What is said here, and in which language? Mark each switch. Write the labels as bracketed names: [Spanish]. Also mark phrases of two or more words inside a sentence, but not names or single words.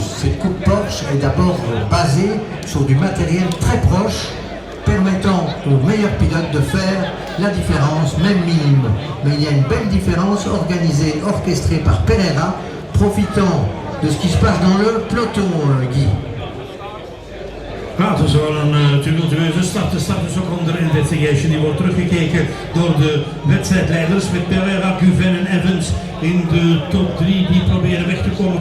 [French] Cette coupe Porsche est d'abord basée sur du matériel très proche, permettant aux meilleurs pilotes de faire la différence, même minime. Mais il y a une belle différence organisée, orchestrée par Pereira, profitant de ce qui se passe dans le peloton, Guy. [Dutch] Ja, het is wel een tumultueuze start. De start is ook onder investigation. Die wordt teruggekeken door de wedstrijdleiders met Pereira, Güven en Evans in de top 3 die proberen weg te komen.